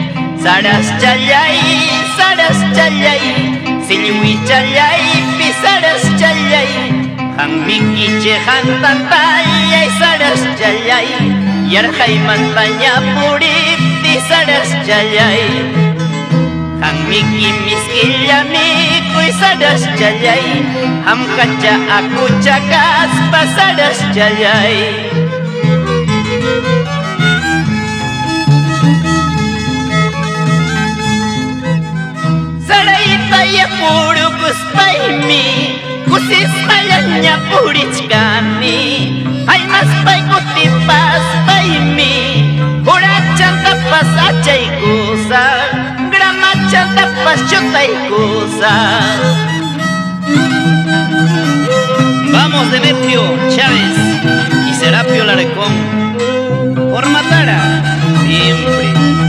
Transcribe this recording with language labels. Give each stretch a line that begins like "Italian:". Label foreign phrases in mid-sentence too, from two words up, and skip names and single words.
Quechua: silwi chalay, pi saras chalay, hangmiki chehan tantayay saras chalay, yarjay montaña puriti saras chalay, hangmiki miskillami saras chalay, hamkacha akuchakas pasaras chalay. Sarayta ya puro kuspaymi, kusispayanya purichkami, ay mas pay kutipas paymi, hurachanta pasachay kusa, gramachanta paschotay kusa.
Spanish: Vamos Demetrio Chávez y Serapio Larcón, por Matara siempre.